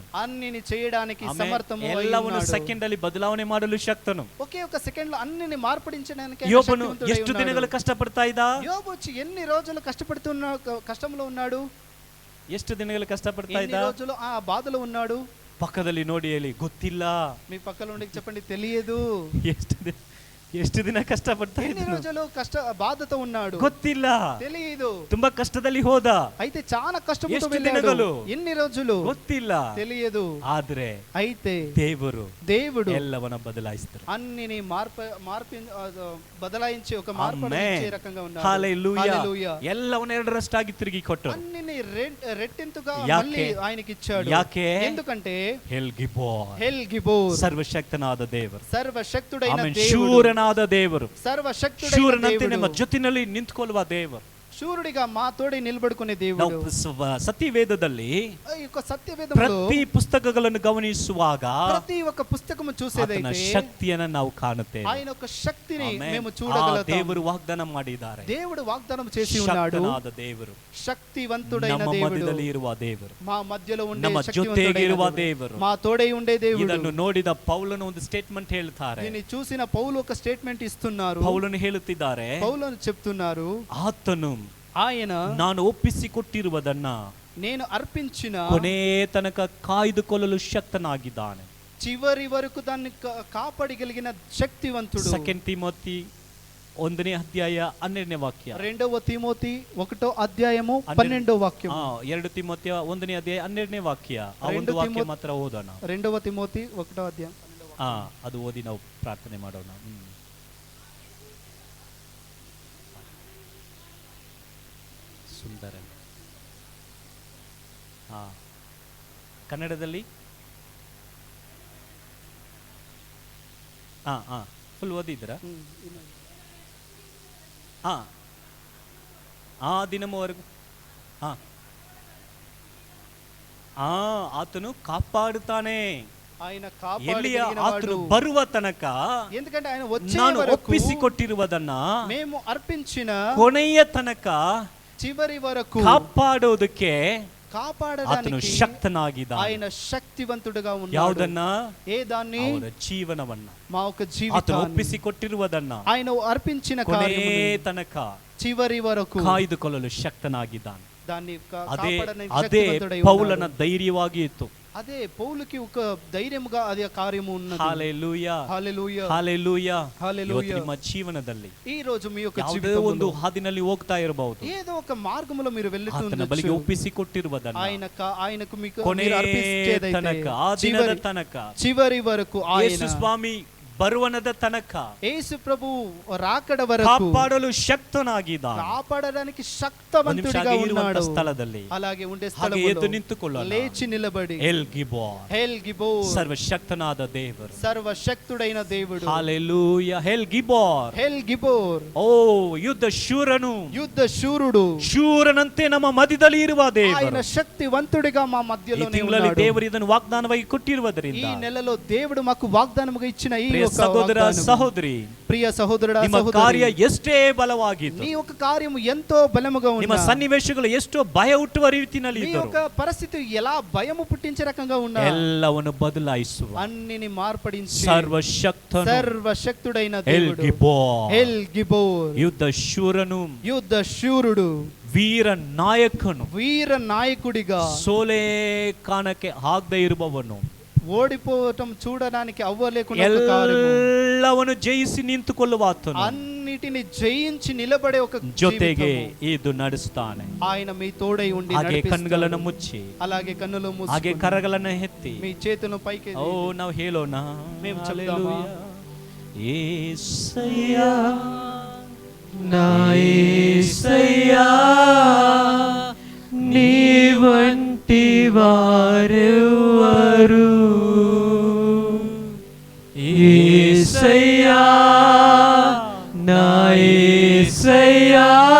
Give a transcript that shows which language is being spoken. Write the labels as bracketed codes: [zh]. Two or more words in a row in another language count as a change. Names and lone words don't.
[te] అన్నిని చేయడానికి సమర్థము అయి [kn] ಎಲ್ಲವನ್ನು [te] ఉన్నాడు. [kn] ಸೆಕೆಂಡ್ ಅಲ್ಲಿ ಬದಲಾವಣೆ ಮಾಡಲು ಶಕ್ತನು. [te] ఒకే ఒక సెకండ్ లో అన్నిని మార్పడించడానికి ఆయన [kn] ಯೋಬನು [te] శక్తివంతుడై [kn] ಎಷ್ಟು [te] ఉన్నాడు. [kn] ದಿನಗಳು ಕಷ್ಟಪಡ್ತಾ ಇದ್ದ? [te] యోబు వచ్చి ఎన్ని రోజులు కష్టంలో ఉన్నాడు? [kn] ಎಷ್ಟು ದಿನಗಳು ಕಷ್ಟಪಡ್ತಾ [te] ఎన్ని [kn] ಇದ್ದ? [te] రోజులు ఆ బాధలో ఉన్నాడు? [kn] ಪಕ್ಕದಲ್ಲಿ ನೋಡಿ ಹೇಳಿ, ಗೊತ್ತಿಲ್ಲ. [te] మీ పక్కన ఉండి చెప్పండి, తెలియదు. [kn] ಎಷ್ಟು ದಿನ ಕಷ್ಟಪಡ್ತಾ [te] ఎన్ని [kn] ಇದ್ದ? [te] రోజులు బాధతో ఉన్నాడు? [kn] ಗೊತ್ತಿಲ್ಲ. [te] తెలియదు. [kn] ತುಂಬಾ ಕಷ್ಟದಲ್ಲಿ ಹೋದ. [te] అయితే చాలా కష్టపడుతూ [kn] ಎಷ್ಟು [te] వెళ్ళాడు. [kn] ದಿನಗಳು? [te] ఎన్ని రోజులు? [kn] ಗೊತ್ತಿಲ್ಲ. [te] తెలియదు. [kn] ಆದ್ರೆ [te] అయితే [kn] దేవుడు ಎಲ್ಲವನ್ನ ಬದಲಾಯಿಸ್ತಾರೆ. [te] అన్నిని బదలాయించి ఒక మార్పు ఇచ్చే రకంగా ఉన్నాడు. హల్లెలూయా. [kn] ಎಲ್ಲವನ್ನ ಎರಡರಷ್ಟಾಗಿ ತಿರುಗಿ ಕೊಟ್ಟರು. [te] అన్నిని రెట్టింతుగా [kn] ಯಾಕೆ? [te] మళ్ళీ ఆయనకి ఇచ్చాడు. [kn] ಯಾಕೆ? [te] ఎందుకంటే [kn] ಎಲ್ ಗಿಬೋರ್, ಸರ್ವಶಕ್ತನಾದ ದೇವರು, [te] ಸರ್ವಶಕ್ತುడైన [kn] ಆಮೆನ್, [te] దేవుడు, [kn] ಶೂರನಾದ ದೇವರು, [te] ಸರ್ವಶಕ್ತುడైన [kn] ಶೂರನಂತೆ [te] దేవుడు, [kn] ನಮ್ಮ ಜೊತೆಯಲ್ಲಿ ನಿಂತುಕೊಳ್ಳುವ ದೇವರು, [te] ಶೂರುಡಿగా మా తోడి నిలబడుకునే దేవుడు. [kn] ಸತ್ಯವೇದದಲ್ಲಿ [te] ఈ యొక్క సత్యవేదంలో [kn] ಪ್ರತಿ ಪುಸ್ತಕಗಳನ್ನು ಗಮನಿಸುವಾಗ [te] ప్రతి ఒక్క పుస్తకము చూసేదైతే [kn] ಶಕ್ತಿಯನ್ನು ನಾವು ಕಾಣುತ್ತೇವೆ. [te] ఆయన యొక్క శక్తిని [kn] ಆಮೆನ್. [te] మేము [kn] ಆ [te] చూడగలుగుతాం. [kn] ದೇವರು ವಾಗ್ದಾನ ಮಾಡಿದ್ದಾರೆ. [te] దేవుడు వాగ్దానం చేసి ఉన్నాడు. [kn] ಶಕ್ತನಾದ ದೇವರು, [te] శక్తివంతుడైన [kn] ನಮ್ಮ [te] దేవుడు, [kn] ಮಧ್ಯದಲ್ಲಿ ಇರುವ ದೇವರು, [te] మా మధ్యలో ఉండే [kn] ನಮ್ಮ [te] శక్తివంతుడైన [kn] ಜೊತೆಗೆ ಇರುವ [te] దేవుడు, [kn] ದೇವರು, [te] మా తోడై ఉండే దేవుడు. [kn] ಇದನ್ನು ನೋಡಿದ ಪೌಲನು ಒಂದು ಸ್ಟೇಟ್ಮೆಂಟ್ ಹೇಳ್ತಾರೆ. [te] దీన్ని చూసిన పౌలు ఒక స్టేట్మెంట్ ఇస్తున్నారు. [kn] ಪೌಲನು ಹೇಳುತ್ತಿದ್ದಾರೆ, [te] పౌలు చెప్తున్నారు, [kn] ಆತನು [te] ఆయన [kn] ನಾನು ಒಪ್ಪಿಸಿಕೊಟ್ಟಿರುವುದನ್ನ [te] నేను అర్పించిన [kn] ಕೊನೆ ತನಕ ಕಾಯ್ದುಕೊಳ್ಳಲು ಶಕ್ತನಾಗಿದ್ದಾನೆ. [te] చివరి వరకు దాన్ని కాపాడగలిగిన శక్తివంతుడు. [kn] 2 ತಿಮೋತಿ 1ನೇ ಅಧ್ಯಾಯ 12ನೇ ವಾಕ್ಯ. [te] 2వ తిమోతి 1వ అధ్యాయము 12వ వాక్యం. [kn] 2 ತಿಮೋತಿ 1ನೇ ಅಧ್ಯಾಯ 12ನೇ ವಾಕ್ಯ. ಆ ಒಂದು ವಾಕ್ಯ ಮಾತ್ರ ಓದೋಣ. [te] 2వ తిమోతి 1వ అధ్యాయం. [kn] ಅದು ಓದಿ ನಾವು ಪ್ರಾರ್ಥನೆ ಮಾಡೋಣ. ಸುಂದರ. ಕನ್ನಡದಲ್ಲಿ ಫುಲ್ ಓದಿದ್ದೀರಾ? ಆ ದಿನವರೆಗೂ ಆತನು ಕಾಪಾಡುತ್ತಾನೆ. [te] ఆయన [kn] ಎಲ್ಲಿಯ ಆತನು [te] కాపాడగలిగినవాడు. [kn] ಬರುವ ತನಕ [te] ఎందుకంటే ఆయన వచ్చే [kn] ನಾನು [te] వరకు [kn] ಒಪ್ಪಿಸಿಕೊಟ್ಟಿರುವುದನ್ನ [te] మేము అర్పించిన [kn] ಕೊನೆಯ ತನಕ [te] చివరి వరకు [kn] ಕಾಪಾಡೋದಕ್ಕೆ ಆತನು [te] కాపాడడానికి [kn] ಶಕ್ತನಾಗಿದ್ದಾನೆ. [te] ఆయన శక్తివంతుడుగా ఉన్నాడు. [kn] ಯಾವುದನ್ನ? [te] ఏ దాన్ని? [kn] ಅವರ ಜೀವನವನ್ನ, [te] మా యొక్క [kn] ಆತನು [te] జీవితాన్ని, [kn] ಒಪ್ಪಿಸಿಕೊಟ್ಟಿರುವುದನ್ನ [te] ఆయన అర్పించిన [kn] ಕೊನೆ [te] కార్యమును [kn] ತನಕ [te] చివరి వరకు [kn] ಕಾಯ್ದುಕೊಳ್ಳಲು ಶಕ್ತನಾಗಿದ್ದಾನೆ. [te] దాన్ని [kn] ಅದೇ [te] కాపాడడానికి [kn] ಅದೇ [te] శక్తివంతుడై [kn] ಪೌಲನ [te] ఉన్నాడు. [kn] ಧೈರ್ಯವಾಗಿ ಇತ್ತು. [te] అదే పౌలుకి ఒక ధైర్యముగా అదే కార్యము ఉన్నది. హల్లెలూయా, హల్లెలూయా, హల్లెలూయా. హల్లెలూయా. [kn] ಇವತ್ತು ನಿಮ್ಮ ಜೀವನದಲ್ಲಿ [te] ఈ రోజు మీ యొక్క [kn] ಯಾವುದೇ [te] జీవితంలో [kn] ಒಂದು ಹಾದಿನಲ್ಲಿ ಹೋಗ್ತಾ ಇರಬಹುದು. [te] ఏదో ఒక మార్గములో మీరు [kn] ಆತನ ಬಳಿಗೆ [te] వెళ్తుండొచ్చు. [kn] ಒಪ್ಪಿಸಿಕೊಟ್ಟಿರುವುದನ್ನ [te] ఆయనకు మీకు [kn] ಕೊನೆ [te] మీరు అర్పించేదైతే [kn] ತನಕ, ಆ ದಿನದ ತನಕ, [te] చివరి వరకు [kn] ಯೇಸು [te] ఆయన [kn] ಸ್ವಾಮಿ ಬರುವನದ ತನಕ [te] యేసు ప్రభు రాకడ వరకు [kn] ಕಾಪಾಡಲು ಶಕ್ತನಾಗಿದ್ದಾನೆ. [te] కాపాడడానికి శక్తివంతుడిగా ఉన్నాడు. [kn] ಸ್ಥಳದಲ್ಲಿ [te] అలాగే ఉండే [kn] ಹಾಗೆ ಎದ್ದು [te] స్థలంలో [kn] ನಿಂತುಕೊಳ್ಳೋಣ. [te] లేచి నిలబడి [kn] ಎಲ್ ಗಿಬೋರ್, [te] హెల్ గిబోర్, [kn] ಸರ್ವಶಕ್ತನಾದ ದೇವರು, [te] సర్వశక్తుడైన దేవుడు. హల్లెలూయా. [kn] ಎಲ್ ಗಿಬೋರ್, [te] హెల్ గిబోర్, [kn] ಓ ಯುದ್ಧ ಶೂರನು, [te] యుద్ధ శూరుడు, [kn] ಶೂರನಂತೆ ನಮ್ಮ ಮಧ್ಯದಲ್ಲಿ ಇರುವ [te] ఆయన [kn] ದೇವರು. [te] శక్తివంతుడిగా మా [kn] ಈ [te] మధ్యలోనే [kn] ತಿಂಗಳಲ್ಲಿ [te] ఉన్నాడు. [kn] ದೇವರು ಇದನ್ನು ವಾಗ್ದಾನವಾಗಿ ಕೊಟ್ಟಿರುವುದರಿಂದ [te] ఈ నెలలో దేవుడు మాకు వాగ్దానముగా ఇచ్చిన ఈ [kn] ಪ್ರಿಯ [te] ఒక సహోదర వాగ్దానము. సహోదరి, ప్రియ సహోదరుడా [kn] ನಿಮ್ಮ [te] సహోదరి, [kn] ಕಾರ್ಯ ಎಷ್ಟೇ ಬಲವಾಗಿತ್ತು, [te] నీ యొక్క కార్యము ఎంతో బలముగా [kn] ನಿಮ್ಮ [te] ఉన్నా, [kn] ಸನ್ನಿವೇಶಗಳು ಎಷ್ಟೋ ಭಯ ಹುಟ್ಟುವ ರೀತಿಯಲ್ಲಿ [te] నీ [kn] ಇದ್ದರು, [te] యొక్క పరిస్థితి ఎలా భయము పుట్టించే రకంగా ఉన్నా [kn] ಎಲ್ಲವನ್ನು ಬದಲಾಯಿಸುವ [te] అన్నిని మార్పడించి [kn] ಸರ್ವಶಕ್ತನು [te] సర్వశక్తుడైన దేవుడు [kn] ಎಲ್ಗಿಬೋರ್, [te] ఎల్ గిబోర్, [kn] ಯುದ್ಧ ಶೂರನು, [te] యుద్ధ శూరుడు, [kn] ವೀರ ನಾಯಕನು, [te] వీర నాయకుడిగా, [kn] ಸೋಲೆ ಕಾಣಕ್ಕೆ ಆಗದೆ ಇರುವವನು, [te] ఓడిపోవటం చూడడానికి అవ్వలేకుండా ఒక కార్యము, [kn] ಎಲ್ಲವನ್ನು ಜಯಿಸಿ ನಿಂತುಕೊಳ್ಳುವ ಆತನು, [te] అన్నిటిని జయించి నిలబడే ఒక [kn] ಜೊತೆಗೆ [te] జీవితము. [kn] ಇದು ನಡೆಸ್ತಾನೆ. [te] ఆయన మీ తోడై ఉండి [kn] ಹಾಗೆ [te] నడిపిస్తాడు. [kn] ಕಣ್ಗಳನ್ನು ಮುಚ್ಚಿ, [te] అలాగే కన్నులు [kn] ಹಾಗೆ [te] మూసుకొని [kn] ಕರಗಳನ್ನು ಎತ್ತಿ, [te] మీ చేతులను పైకి [kn] ಓ ನಾವು ಹೇಳೋಣ, [te] మేము చెప్తామా? యేసయ్యా, నా యేసయ్యా, నీ వంటి వారెవ్వరు, యేసయ్యా, నా యేసయ్యా,